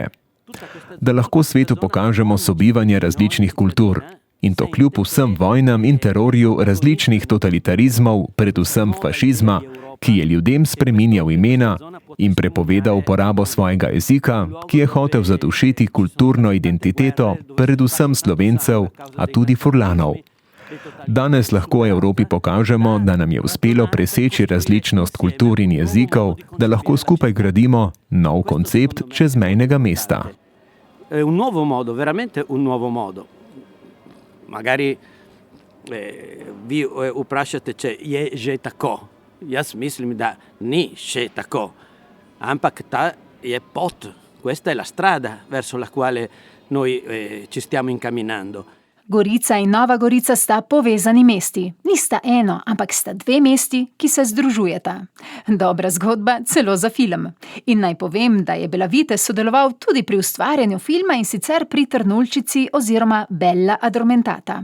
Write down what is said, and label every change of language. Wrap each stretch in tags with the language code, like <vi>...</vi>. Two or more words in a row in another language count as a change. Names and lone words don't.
<sl>Da lahko svetu pokažemo sobivanje različnih kultur, in to kljub vsem vojnam in terorju različnih totalitarizmov, predvsem fašizma, ki je ljudem spreminjal imena in prepovedal uporabo svojega jezika, ki je hotel zadušiti kulturno identiteto, predvsem Slovencev, a tudi Furlanov. Danes lahko Evropi pokažemo, da nam je uspelo preseči različnost kultur in jezikov, da lahko skupaj gradimo nov koncept čezmejnega mesta.</sl> <it>Un nuovo modo, veramente un nuovo modo.</it> <sl>Magari vi vprašate, če je že tako. Jaz mislim, da ni še tako. Ampak ta je pot,</sl> <it>questa è la strada verso la quale noi ci stiamo incamminando.</it> <sl>Gorica in Nova Gorica sta povezani mesti. Nista eno, ampak sta dve mesti, ki se združujeta. Dobra zgodba celo za film. In naj povem, da je Belavite sodeloval tudi pri ustvarjanju filma in sicer pri Trnulčici oziroma Bella Addormentata.</sl>